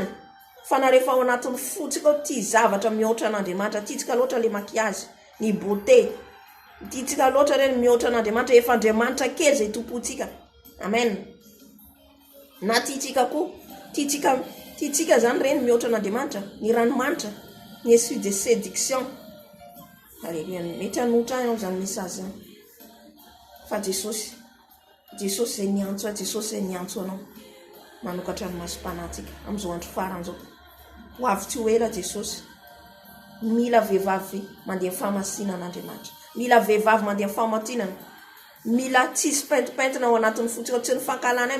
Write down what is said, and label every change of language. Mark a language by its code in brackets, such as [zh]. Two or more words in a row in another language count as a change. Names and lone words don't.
[mg] Fa na rehefa ao anatin'ny fotsika ao tia zavatra mihoatra an'Andriamanitra, tiatsika loatra le makiazy, ny beauté, tiatsika loatra reny mihoatra an'Andriamanitra, efa Andriamanitra kely zay tompontsika. Amen. Na tiatsika koa, tiatsika zany reny mihoatra an'Andriamanitra, ny ranomanitra, ny [fr] esprit de séduction. [mg] Alléluia. Mety hanotra ao zany message zany. Fa Jesosy zay niantso, Jesosy zay niantso anao manokatra ny masom-panatsika amin'izao andro farany zao. Ho avy tsy ho ela Jesosy. Mila vehivavy mandeha fahamasina an'Andriamanitra, mila vehivavy mandeha fahamatinana, mila tsisy pentimpentina ao anatin'ny fotsika, tsy ny fankalana.